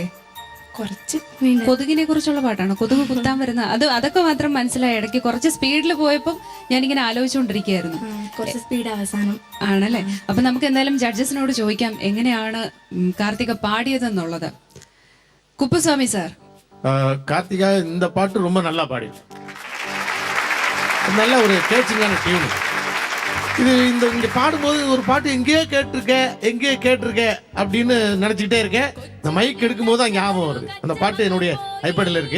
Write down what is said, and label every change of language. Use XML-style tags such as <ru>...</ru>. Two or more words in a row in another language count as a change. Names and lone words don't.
<ml>കുറച്ച് പിന്നെ കൊതുകിനെ കുറിച്ചുള്ള പാട്ടാണ്, കൊതുക് കുത്താൻ വരുന്ന അതൊക്കെ മാത്രം മനസ്സിലായി. ഇടയ്ക്ക് കുറച്ച് സ്പീഡിൽ പോയപ്പോൾ ഞാനിങ്ങനെ ആലോചിച്ചുകൊണ്ടിരിക്കുകയായിരുന്നു. കുറച്ച് സ്പീഡ് അവസാനം. ആണല്ലേ? അപ്പൊ നമുക്ക് എന്തായാലും ജഡ്ജസിനോട് ചോദിക്കാം എങ്ങനെയാണ് കാർത്തിക പാടിയതെന്നുള്ളത്. കുപ്പുസ്വാമി സാർ.</ml> <ta>கார்த்திகா இந்த பாட்டு ரொம்ப நல்லா பாடி, நல்ல ஒரு கேட்சிங்கான டியூனு இது. இங்கே பாடும்போது ஒரு பாட்டு எங்கேயோ கேட்டிருக்க அப்படின்னு நினச்சிக்கிட்டே இருக்கேன். இந்த மைக் எடுக்கும்போது தான் ஞாபகம் வருது. அந்த பாட்டு என்னுடைய ஐபேடில் இருக்கு.</ta>